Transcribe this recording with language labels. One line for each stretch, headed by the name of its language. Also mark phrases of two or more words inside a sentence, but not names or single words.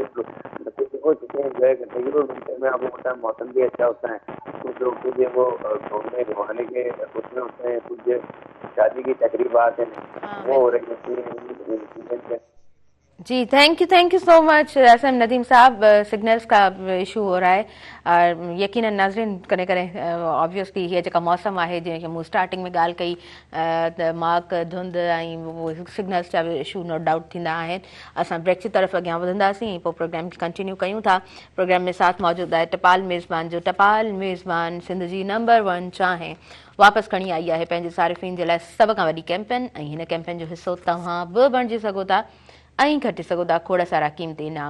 Urdu: بچے ہو چکے ہیں، انجوائے کرتے ہیں۔ ونٹر میں آپ کو پتا ہے موسم بھی اچھا ہوتا ہے، کچھ لوگ تو جو وہ گھومنے گھمانے کے اس میں ہوتے ہیں، کچھ شادی کی تقریبات ہے وہ ہو رہی ہے. जी,
English: thank you so much
Urdu: ایس ایم ندیم صاحب. سگنلز کا ایشو ہو رہا ہے اور یقیناً ناظرین کریں آبویسلی یہ جو موسم ہے
Sindhi: जीअं कि मूं स्टार्टिंग में ॻाल्हि कई त माक धुंध ऐं वो सिग्नल्स जा इशू
English: no doubt
Sindhi: थींदा आहिनि। असां
Urdu: بریک کی طرف
Sindhi: अॻियां वधंदासीं, पोइ प्रोग्राम खे कंटिन्यू कयूं था। प्रोग्राम में साथ मौजूद है टपाल मेज़बान जो टपाल मेज़बान सिंध जी नंबर 1 चाहे वापसि खणी आई आहे पंहिंजे सारिफ़ीन जे लाइ सभ खां वॾी कैंपेन। ऐं हिन कैंपेन जो हिसो तव्हां बि बणिजी सघो था ऐं खटी सघो था खोड़ सारा क़ीमती इनाम।